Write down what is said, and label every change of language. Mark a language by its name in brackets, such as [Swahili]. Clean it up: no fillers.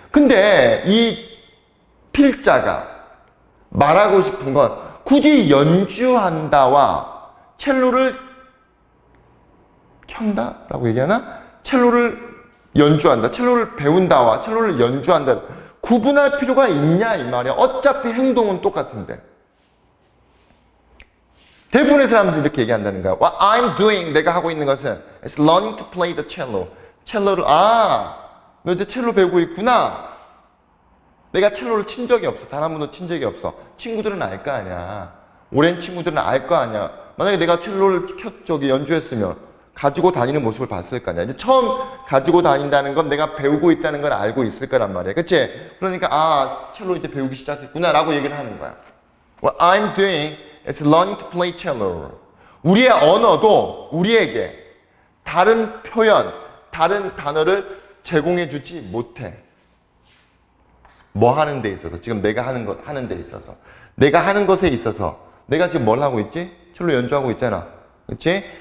[Korean] 근데 이 필자가 말하고 싶은 건 굳이 연주한다와 첼로를 켠다? 라고 얘기하나? 첼로를 연주한다, 첼로를 배운다와 첼로를 연주한다. 구분할 필요가 있냐 이 말이야. 어차피 행동은 똑같은데. 대부분의 사람들이 이렇게 얘기한다는 거야. [English] What I'm doing, [Korean] 내가 하고 있는 것은 [English] is learning to play the cello. [Korean] 첼로를, 너 이제 첼로 배우고 있구나. 내가 첼로를 친 적이 없어. 단 한 번도 친 적이 없어. 친구들은 알 거 아니야. 오랜 친구들은 알 거 아니야. 만약에 내가 첼로를 연주했으면 가지고 다니는 모습을 봤을 거 아니야. 이제 처음 가지고 다닌다는 건 내가 배우고 있다는 걸 알고 있을 거란 말이야. 그치? 그러니까, 첼로 이제 배우기 시작했구나. 라고 얘기를 하는 거야. [English] What I'm doing is learning to play cello. [Korean] 우리의 언어도 우리에게 다른 표현, 다른 단어를 제공해 주지 못해. 뭐 하는 데 있어서, 지금 내가 하는 데 있어서. 내가 하는 것에 있어서, 내가 지금 뭘 하고 있지? 첼로 연주하고 있잖아. 그치?